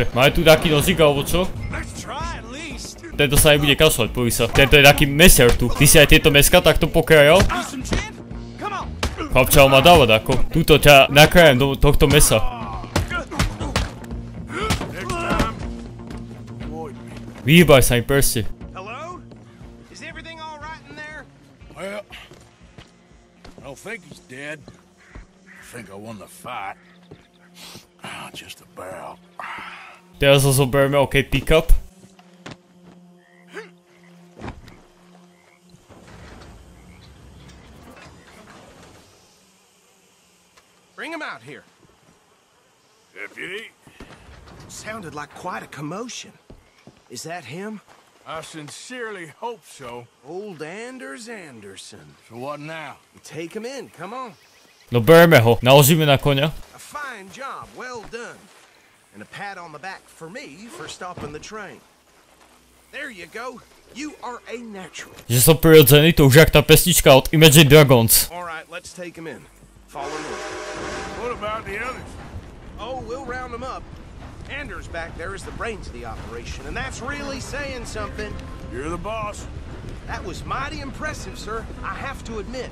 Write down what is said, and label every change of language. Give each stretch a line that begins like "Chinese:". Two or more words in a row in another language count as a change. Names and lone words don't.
Slovak: Máme tu taký nožík, alebo čo? Tento sa nebude kašľať, poví sa. Tento je taký mesiar tu. Ty si aj tieto meska takto pokrajal? Chlapča, on má dávať ako. Tuto ťa nakrájem do tohto mesa. Vyhýbaj sa mi prste.
English: Hello? Is everything all right in there? Well, I don't think he's dead. I think I won the fight. Just about.
Slovak: Teraz ho zoberieme,
English: OK, pick up. Bring him out here. Deputy? Sounded like quite a commotion. Is that him? I sincerely hope so. Old Anders Anderson. So what now? Take him in, come on.
Slovak: No bereme ho, naložíme na koňa.
English: A fine job, well done. And a pat on the back for me for stopping the train. There you go. You are a natural.
Slovak: Že som prirodzený, to už jak tá pesnička od Imagine Dragons.
English: All right, let's take him in. Follow me. What about the others? Oh, we'll round them up. Anders back there is the brains of the operation, and that's really saying something. You're the boss. That was mighty impressive, sir. I have to admit.